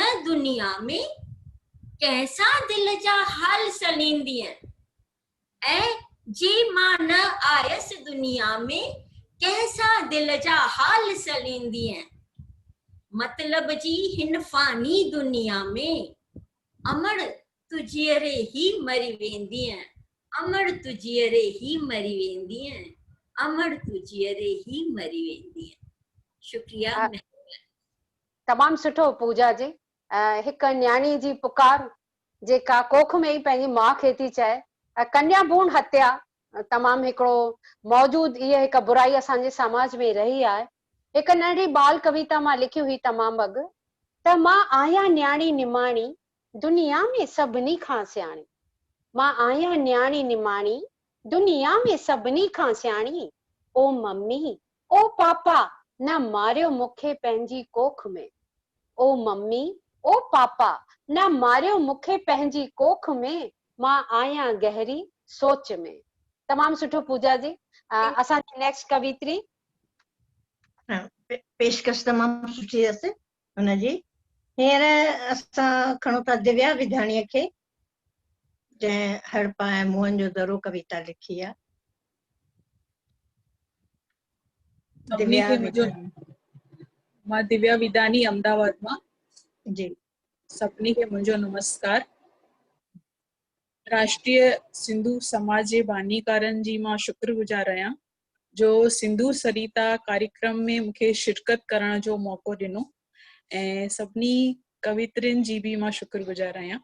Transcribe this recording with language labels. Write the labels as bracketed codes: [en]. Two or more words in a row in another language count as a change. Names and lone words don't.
[sd] दुनिया में कंहिंसां दिल जा हाल सलींदीअ, ऐं जे मां न आयसि दुनिया में कंहिंसां दिल जा हाल सलींदीअ, मतलब जी हिन फानी दुनिया में अमड़ तू जीअरे ही मरी वेंदीअ, अमड़ तू जीअरे ही मरी वेंदीअ, अमड़ तू जीअरे ही मरी वेंदीअ। शुक्रिया। तमामु सुठो पूजा जी। हिक न्याणी जी पुकार जेका कोख में ई पंहिंजी माउ खे थी चए। कन्या भ्रूण हत्या तमामु हिकिड़ो मौजूद इहा हिक बुराई असांजे समाज में रही आहे। हिक नंढी बाल कविता मां लिखी हुई तमामु अॻु त मां आहियां न्याणी निमाणी दुनिया में सभिनी खां सियाणी, मां आहियां न्याणी निमाणी दुनिया में सभिनी खां सियाणी, ओ मम्मी ओ पापा न मारियो मूंखे पंहिंजी कोख में, ओ मम्मी ओ पापा न मारियो मूंखे पंहिंजी कोख में, मां आहियां गहरी सोच में। तमामु सुठो पूजा जी। असांजी नेक्स्ट कवित्री पेशकश तमामु सुठी अथसि हुनजी। हींअर असां खणूं था दिव्या विधाणीअ खे, जंहिं हड़पा ऐं मुंहंनि जो दरो कविता लिखी आहे। मां दिव्या विधानी अहमदाबाद मां। जी सभिनी खे मुंहिंजो नमस्कार। राष्ट्रीय सिंधु समाज जे बानीकारनि जी मां शुक्रगुज़ार आहियां जो सिंधु सरिता कार्यक्रम में मूंखे शिरकत करण जो मौक़ो ॾिनो, ऐं सभिनी कवित्रियुनि जी बि मां शुक्रगुज़ार आहियां।